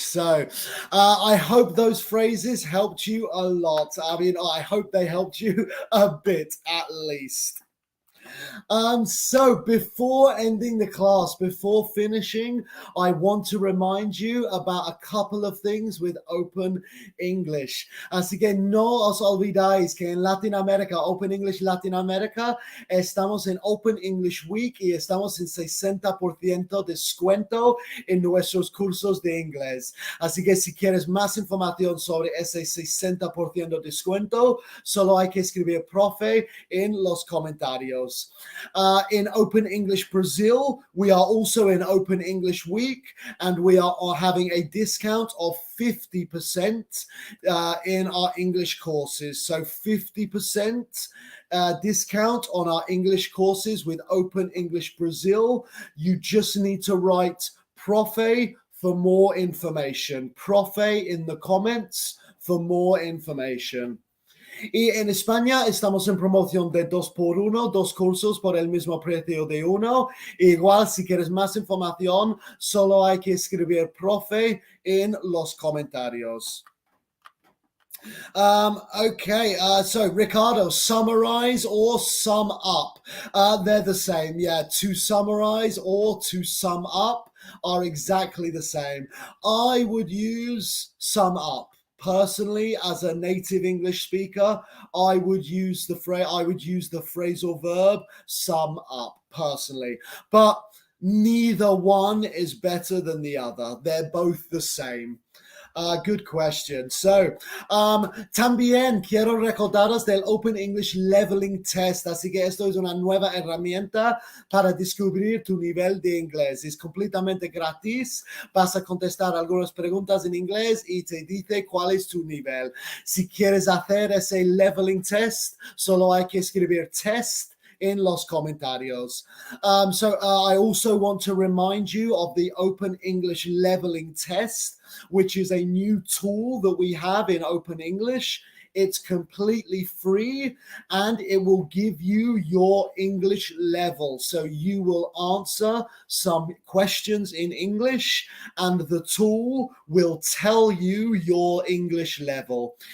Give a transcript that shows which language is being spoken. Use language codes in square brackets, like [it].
[en] So I hope those phrases helped you a lot. I mean, I hope they helped you a bit at least. So before ending the class, before finishing, I want to remind you about a couple of things with Open English. [es] Así que no os olvidáis que en Latinoamérica, Open English Latinoamérica, estamos en Open English Week y estamos en 60% descuento en nuestros cursos de inglés. Así que si quieres más información sobre ese 60% descuento, solo hay que escribir profe en los comentarios. [en] In Open English Brazil, we are also in Open English Week, and we are having a discount of 50% in our English courses. So 50% discount on our English courses with Open English Brazil. You just need to write profe for more information. Profe in the comments for more information. [es] Y en España estamos en promoción de 2x1, 2 cursos por el mismo precio de uno. Igual, si quieres más información, solo hay que escribir profe en los comentarios. [en] Okay, so Ricardo, summarize or sum up. They're the same. Yeah, to summarize or to sum up are exactly the same. I would use sum up. Personally, as a native English speaker, I would use the phrasal verb sum up personally, but neither one is better than the other. They're both the same. Good question. [es] So, también quiero recordaros del Open English Leveling Test. Así que esto es una nueva herramienta para descubrir tu nivel de inglés. Es completamente gratis. Vas a contestar algunas preguntas en inglés y te dice cuál es tu nivel. Si quieres hacer ese Leveling Test, solo hay que escribir test in los comentarios. [en] So I also want to remind you of the Open English Leveling Test, which is a new tool that we have in Open English. It's completely free and it will give you your English level. So you will answer some questions in English and the tool will tell you your English level.